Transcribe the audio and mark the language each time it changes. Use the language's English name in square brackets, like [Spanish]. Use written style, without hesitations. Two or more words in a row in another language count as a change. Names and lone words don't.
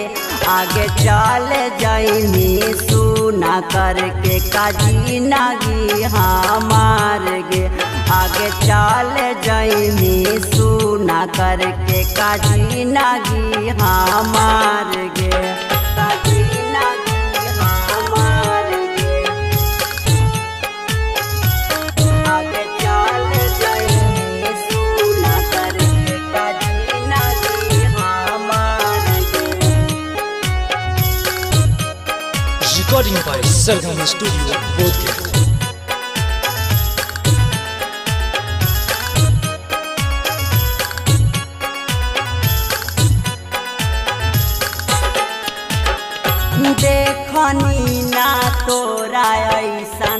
[Magahi] आगे चल जाइनी सुना करके काजी नागी हमार गे, आगे चल जाइनी सुना करके काजी नागी हमार गे, काजी नागी हमार गे। आगे चल जाइनी सुना करके काजी नागी हमार गे। [English] Recording by Sarvam Studio, Bodhgaya. [Magahi] देखनी ना तोरा ऐसन